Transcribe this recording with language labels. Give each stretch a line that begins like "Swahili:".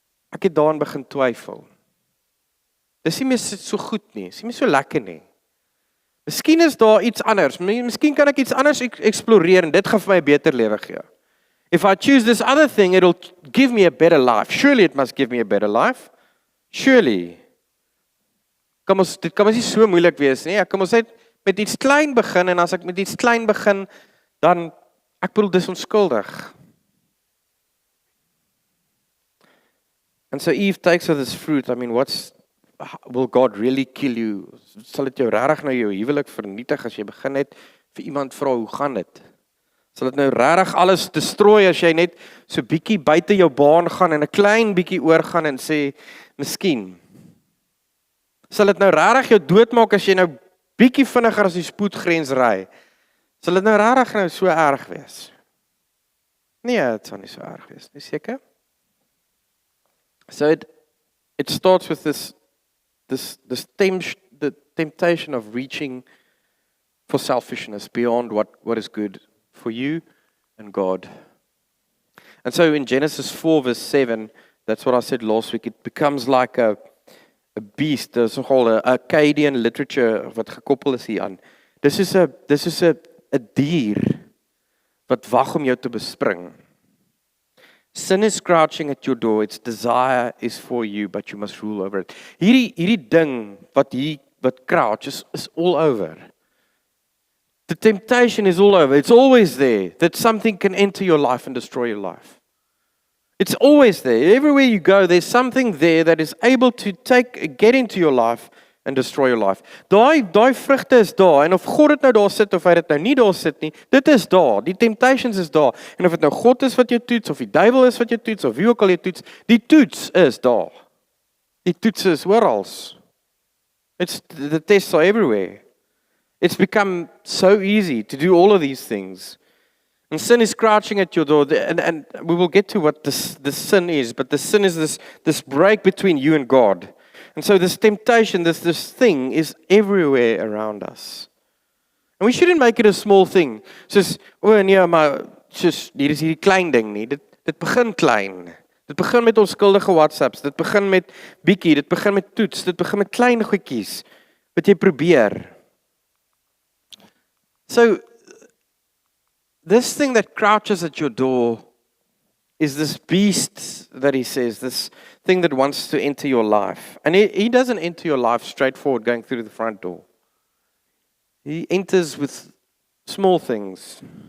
Afrikaans: Ek het daarin begin twyfel. Dis nie meer so goed nie, dis nie meer so lekker nie. Miskien is daar iets anders. Miskien kan ek iets anders eksploreer en dit gaan vir my 'n beter lewe gee.
English: If I choose this other thing, it'll give me a better life. Surely it must give me a better life. Surely.
Afrikaans: Dit kan nie so moeilik wees nie. Kom ons net met iets klein begin en as ek met iets klein begin, dan ek bedoel dis onskuldig.
English: And so Eve takes of this fruit. I mean, will God really kill you?
Afrikaans: Sal dit jou regtig nou jou huwelik vernietig as jy begin net vir iemand vra hoe gaan dit? Sal dit nou regtig alles destrooi as jy net so bietjie buite jou baan gaan en 'n klein bietjie oorgaan en sê, miskien. Sal dit nou regtig jou doodmaak as jy nou bietjie vinniger as die spoedgrens ry? Sal dit nou regtig nou so erg wees? Nee, dit sal nie so erg wees nie, seker?
English: So it starts with the temptation of reaching for selfishness beyond what is good for you and God. And so in Genesis 4 verse 7, that's what I said last week, it becomes like a beast.
Afrikaans: There's nogal 'n Akkadian literature wat gekoppel is hier aan. Dis is 'n dier wat wag om jou te bespring.
English: Sin is crouching at your door. Its desire is for you, but you must rule over it.
Afrikaans: Hierdie ding wat crouch is
English: all over. The temptation is all over. It's always there that something can enter your life and destroy your life. It's always there. Everywhere you go, there's something there that is able to get into your life and destroy your life.
Afrikaans: Daai vrugte is daar en of God dit nou daar sit of hy dit nou nie daar sit nie, dit is daar. Die temptations is daar. En of dit nou God is wat jou toets of die duiwel is wat jou toets of wie ook al jou toets, die toets is daar. Die toets is oral.
English: The tests are everywhere. It's become so easy to do all of these things. And sin is crouching at your door. And we will get to what the sin is, but the sin is this break between you and God. And so this temptation, this thing is everywhere around us. And we shouldn't make it a small thing.
Afrikaans: Soos, nee, maar hier is hierdie klein ding nie. Dit begin klein. Dit begin met onskuldige WhatsApps. Dit begin met bietjie. Dit begin met toets. Dit begin met klein goedjies wat jy probeer.
English: So, this thing that crouches at your door is this beast that he says, this thing that wants to enter your life. And he doesn't enter your life straightforward going through the front door. He enters with small things.